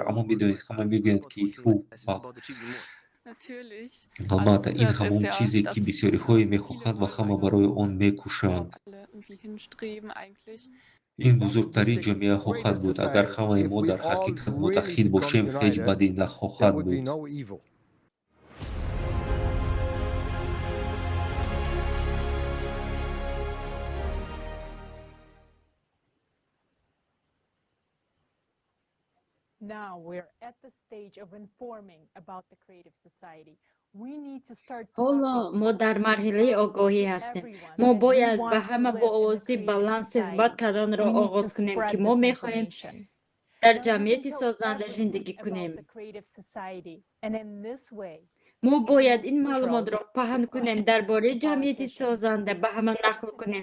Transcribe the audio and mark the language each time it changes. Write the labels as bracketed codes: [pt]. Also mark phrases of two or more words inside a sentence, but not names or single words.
[tg] Аммо медонед, ҳама мегӯянд, ки албатта, ин ҳамон чизе, ки бисёриҳое мехоҳанд ва ҳама барои он мекӯшанд. Ин бузургтарин ҷомеа хоҳад буд. Агар ҳамаи мо дар ҳақиқат муттаҳид бошем, ҳеҷ бадӣ нахоҳад буд. [en] Now we're at the stage of informing about the creative society. We need to start [tg] ҳоло мо дар марҳилаи огоҳӣ ҳастем. Мо бояд ба ҳама бо овози баланд суҳбат карданро оғоз кунем, ки мо мехоҳем дар ҷамъияти созанда зиндагӣ кунем. мо бояд ин маълумотро паҳн кунем, дар бораи ҷамъияти созанда ба ҳама нақл кунем.